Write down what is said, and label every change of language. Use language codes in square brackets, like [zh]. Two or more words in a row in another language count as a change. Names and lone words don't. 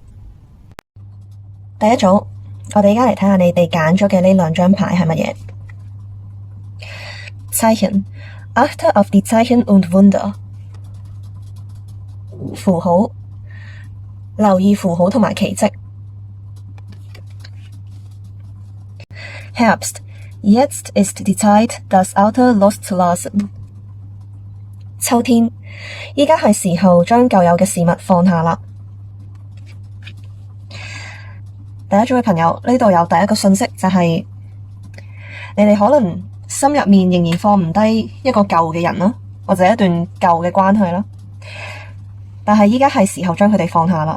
[yue] 第一組，我哋而家嚟睇下你哋揀咗嘅呢兩張牌係乜嘢 ？ [de] Zeichen, Achte auf die Zeichen und Wunder。 [yue] 符號，留意符號同埋奇蹟。 [de] Herbst, jetzt ist die Zeit, das Alte loszulassen。 [yue] 秋天，依家係時候將舊有嘅事物放下啦。第一組嘅朋友，呢度有第一個信息，就係你哋可能心入面仍然放唔低一個舊嘅人啦，或者一段舊嘅關係啦，但係依家係時候將佢哋放下啦。